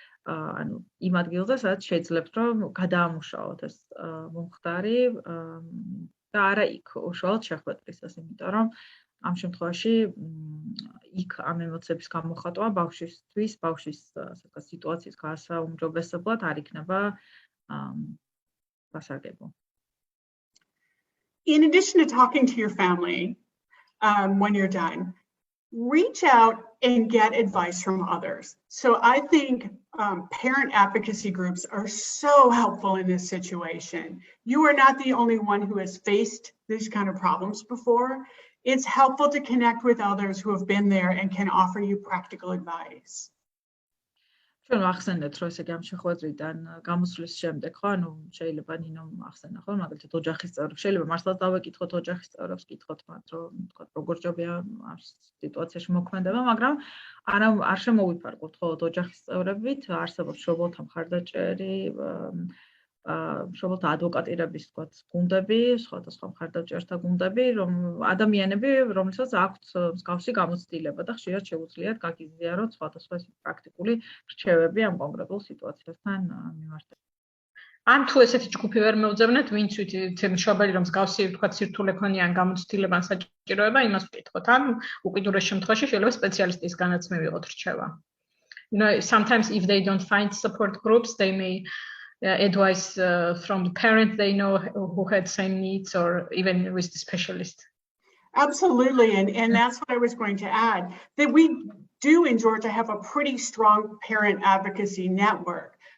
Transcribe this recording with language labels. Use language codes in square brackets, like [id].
[ka] ანუ იმ ადგილზე, სადაც შეძლებთ, რომ გადაამუშავოთ ეს მომხდარი და არა იქ უშუალოდ შეხვედრისას, იმიტომ რომ ამ შემთხვევაში იქ ამ ემოციების გამოხატვა ბავშვისთვის, ბავშვის სიტუაციის გასაუმჯობესებლად არ იქნება გასაგებო. [en] In addition to talking to your family when you're done, reach out and get advice from others. So I think parent advocacy groups are so helpful in this situation. You are not the only one who has faced these kind of problems before. It's helpful to connect with others who have been there and can offer you practical advice. [ka] ჩვენ ახსენეთ, რომ ესე ამ შეხვედრიდან გამოსვლის შემდეგ, ხო, ანუ შეიძლება ნინომ ახსენა, ხო, მაგალითად ოჯახის წევრებს, შეიძლება მართლაც დავეკითხოთ ოჯახის წევრებს, კითხოთ მათ, რომ თქვა როგორ ჯობია ამ სიტუაციაში მოქმედება, მაგრამ არ შემოვიფარგოთ ხოლმე ოჯახის წევრებით, არსებობს მშობელთა მხარდაჭერი, მშობელთა ადვოკატირების თქვათ გუნდები, სხვადასხვა მხარდაჭერთა გუნდები, რომ ადამიანები, რომელსაც აქვთ მსგავსი გამოცდილება და ხშირად შეუძლიათ გაგიზიაროთ სხვადასხვა პრაქტიკული რჩევები ამ კონკრეტულ სიტუაციასთან მიმართებით. ან თუ ესეთი ჯგუფი ვერ მევძებნეთ, ვინც ვიცით მშობელი რომ მსგავსი თქვათ სირთულე ქონიან გამოცდილება საჭიროება, იმას ვკითხოთ, ან უკიდურეს შემთხვევაში შეიძლება სპეციალისტის განაც მივიღოთ რჩევა. [en] You know, sometimes if they don't find support groups, they may advice from the parent they know who had same needs or even with the specialist. Absolutely, and that's what I was going to add, that we do in Georgia have a pretty strong parent advocacy network,